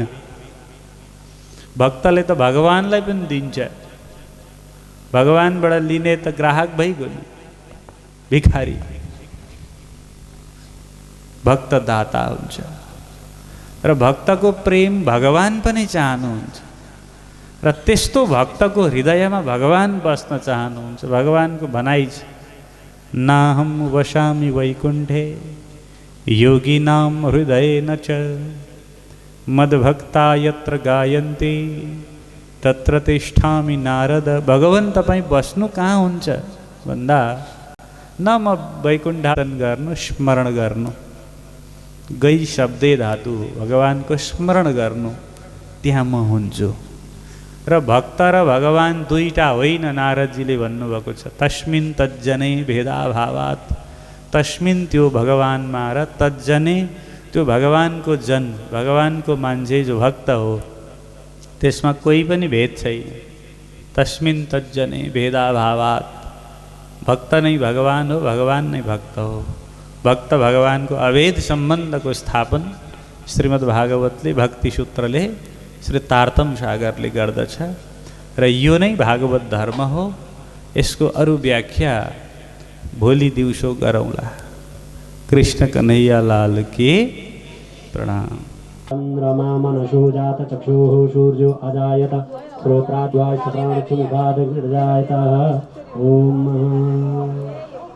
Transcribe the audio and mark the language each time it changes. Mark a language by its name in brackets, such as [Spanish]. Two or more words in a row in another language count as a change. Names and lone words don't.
[Nepali] भक्तले त भगवानलाई पनि दिन्छ, भगवानबाट लिने त ग्राहक भइगयो नि, भिखारी। भक्त दाता हुन्छ। र भक्तको प्रेम भगवान पनि चाहनुहुन्छ। र त्यस्तो भक्तको हृदयमा भगवान बस्न चाहनुहुन्छ। भगवानको भनाइ छ, [Sanskrit] नाहम वसामि वैकुण्ठे योगिनाम हृदयेन च मद्भक्ता यत्र गायन्ति तत्र तिष्ठामि नारद। [Nepali] भगवान तपाईँ बस्नु कहाँ हुन्छ भन्दा, न म वैकुण्ठन गर्नु, स्मरण गर्नु। [Sanskrit] गै शब्दे धातु, [Nepali] भगवानको स्मरण गर्नु, त्यहाँ म हुन्छु। र भक्त र भगवान दुईटा होइन, नारदजीले भन्नुभएको छ। [Sanskrit] तस्मिन् तज्जने भेदाभावात्, [Nepali] तस्मिन् त्यो भगवानमा र तज्जने त्यो भगवानको जन, भगवानको मान्छे जो भक्त हो त्यसमा कोही पनि भेद छैन। [Sanskrit] तस्मिन् तज्जने भेदाभावात्, [Nepali] भक्त नै भगवान हो, भगवान नै भक्त हो। भक्त भगवानको अभेद सम्बन्धको स्थापन श्रीमद् भागवतले, भक्ति सूत्रले, श्री तारतम सागरले गर्दछ। र यो नै भागवत धर्म हो। यसको अरू व्याख्या भोलि दिउँसो गरौँला। [Hindi] कृष्ण कन्हैया लाल के प्रणाम। [Sanskrit] चन्द्रमा मनसो जात चक्षुः सूर्यो अजायत श्रोत्राद्वा श्रवणमुखाद् निर्जायत। ओम